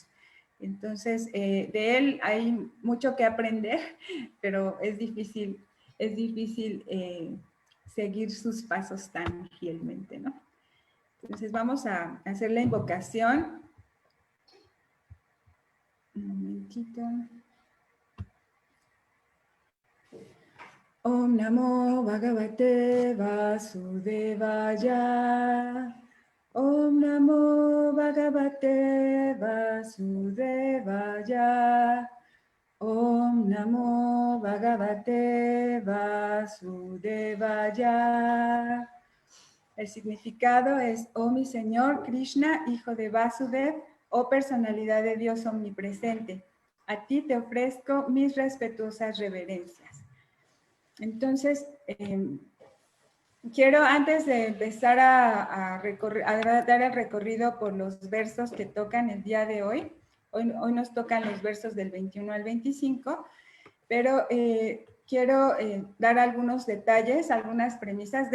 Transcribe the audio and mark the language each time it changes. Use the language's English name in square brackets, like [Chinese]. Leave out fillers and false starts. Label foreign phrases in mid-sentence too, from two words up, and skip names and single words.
[Spanish] Entonces, de él hay mucho que aprender, pero es difícil seguir sus pasos tan fielmente, ¿no? Entonces vamos a hacer la invocación. Un momentito. [Sanskrit] ॐ नमो भगवते वासुदेवाय. ॐ नमो भगवते वासुदेवाय. ॐ नमो भगवते वासुदेवाय. [Spanish] El significado es: oh mi Señor Krishna, hijo de Vasudev, oh personalidad de Dios omnipresente, a ti te ofrezco mis respetuosas reverencias. Entonces, quiero, antes de empezar a dar el recorrido por los versos que tocan el día de hoy nos tocan los versos del 21 al 25, pero quiero dar algunos detalles, algunas premisas.